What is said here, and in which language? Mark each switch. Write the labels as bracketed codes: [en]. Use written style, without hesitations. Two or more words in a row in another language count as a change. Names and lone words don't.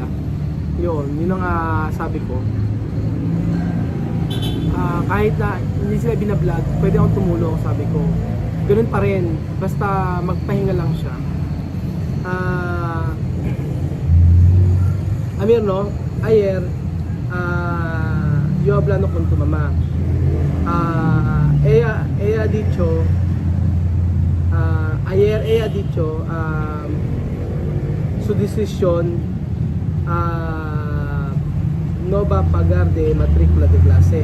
[tl] Yun ang sabi ko. Kahit na hindi sila binablog, pwede akong tumulong, sabi ko. Ganun pa rin, basta magpahinga lang siya. Amir, [es] no? Ayer, yo hablando con tu mamá. Ella ha dicho, ayer ella ha dicho su decisión no va a pagar de matrícula de clase.